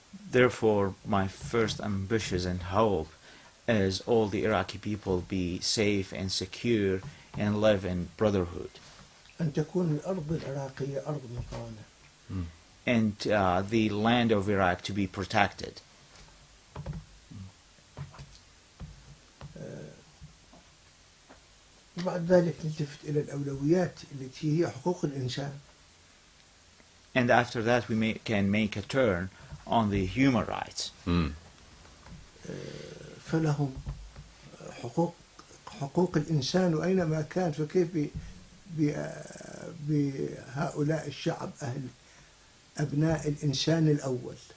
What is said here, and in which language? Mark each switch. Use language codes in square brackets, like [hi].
[en] Therefore, my first ambition and hope is all the Iraqi people be safe and secure and live in brotherhood. [ar] أن تكون الأرض العراقية أرض مقامة. [en] And the land of Iraq to be protected. [ar] وبعد ذلك نلتفت إلى الأولويات التي هي حقوق الإنسان. [en] And after that we can make a turn on the human rights. [ar] فلهم حقوق الإنسان وأينما كان، فكيف بهؤلاء الشعب أبناء الإنسان الأول.